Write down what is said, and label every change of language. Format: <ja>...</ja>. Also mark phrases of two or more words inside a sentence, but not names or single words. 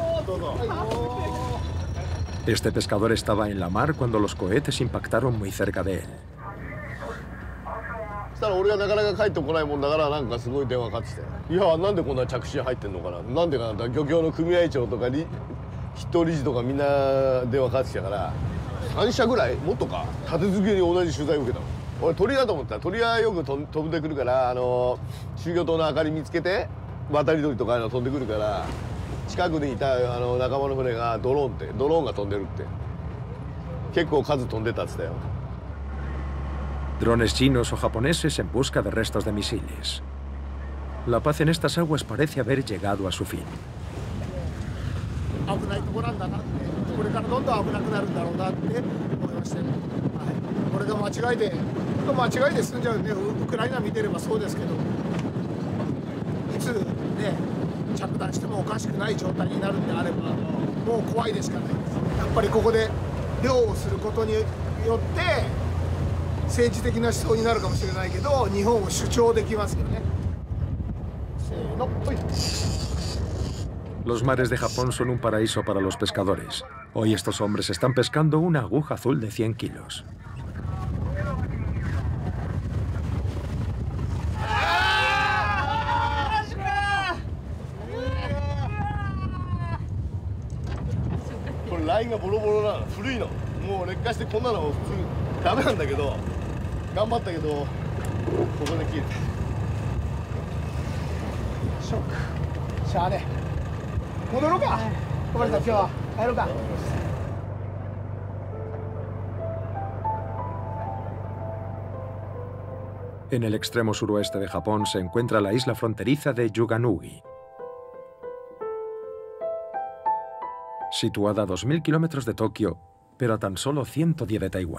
<es>Este pescador estaba en la mar cuando los cohetes impactaron muy cerca de él.</es> <ja>したら俺がなかなか帰ってこないもんだからなんかすごい電話かかってきて「いやなんでこんな着信入ってんのかななんでかな」漁協の組合長とか筆頭理事とかみんな電話かかってきたから3社ぐらいもっとか立て続けに同じ取材を受けたの。俺鳥だと思ったら鳥はよく飛んでくるから集魚灯の明かり見つけて渡り鳥とか飛んでくるから近くにいた仲間の船がドローンが飛んでるって結構数飛んでたって言ったよ。</ja> <es>Drones chinos o japoneses en busca de restos de misiles. La paz en estas aguas parece haber llegado a su fin.</es> <ja>危ないとこなんだなってこれからどんどん危なくなるんだろうなって思いましたね。これが間違いで済んじゃうんでウクライナ見てればそうですけどいつね着弾してもおかしくない状態になるんであればもう怖いでしかないです。やっぱりここで漁をすることによって政治的な思想になるかもしれないけど日本を主張できますよね。せーの、ほい。</ja> <es>Los mares de Japón son un paraíso para los pescadores. Hoy estos hombres están pescando una aguja azul de 100 kilos.</es> <ja>Con ラインがボロボロなの古いのもう劣化してこんなの普通ダメなんだけど頑張ったけどここで切れたショックしゃあね戻ろうか小林さん今日は帰ろうか。</ja> <es>En el extremo suroeste de Japón se encuentra la isla fronteriza de Yuganugi. Situada a 2.000 kilómetros de Tokio, pero a tan solo 110 de Taiwán.</es>